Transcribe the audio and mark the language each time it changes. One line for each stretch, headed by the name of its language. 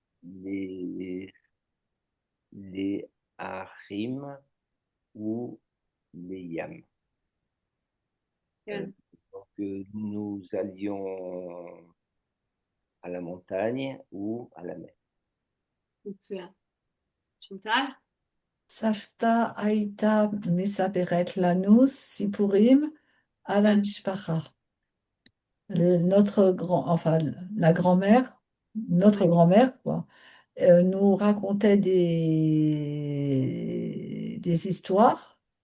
French: les, les Harim ou les Yam. Euh,
Hebrew: כן,
French: donc, nous allions à la montagne ou à la mer.
Hebrew: מצוין. שונטל? סבתא הייתה מספרת לנו סיפורים על כן, המשפחה.
French: Notre grand, enfin, la grand-mère, notre oui, grand-mère, quoi, nous racontait des histoires